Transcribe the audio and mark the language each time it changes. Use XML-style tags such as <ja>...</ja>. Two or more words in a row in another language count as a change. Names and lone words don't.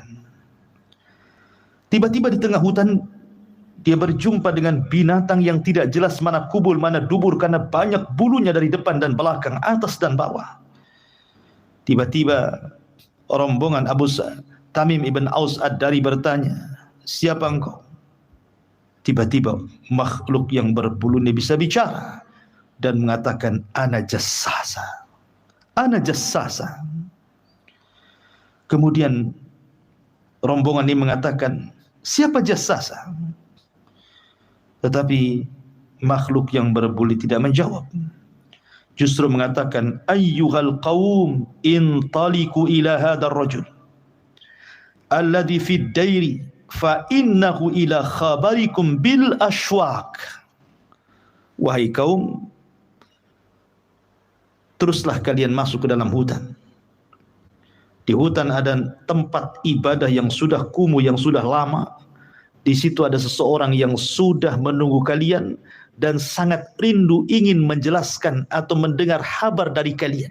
<id>Tiba-tiba di tengah hutan dia berjumpa dengan binatang yang tidak jelas mana kubul, mana dubur, karena banyak bulunya dari depan dan belakang, atas dan bawah. Tiba-tiba rombongan Tamim ibn Aus ad-Dari bertanya, siapa engkau? Tiba-tiba makhluk yang berbulu ini bisa bicara dan mengatakan,</id> <ar>أنا جساسة، أنا جساسة.</ar> <id>Kemudian rombongan ini mengatakan, siapa jassasa? Tetapi makhluk yang berbulu tidak menjawab, justru mengatakan,</id> <ar>أيها القوم انطلقوا إلى هذا الرجل الذي في الدير فإنه إلى خبركم بالأشواق.</ar> <id>Wahai kaum, teruslah kalian masuk ke dalam hutan. Di hutan ada tempat ibadah yang sudah kumuh, yang sudah lama. Di situ ada seseorang yang sudah menunggu kalian dan sangat rindu ingin menjelaskan atau mendengar kabar dari kalian.</id>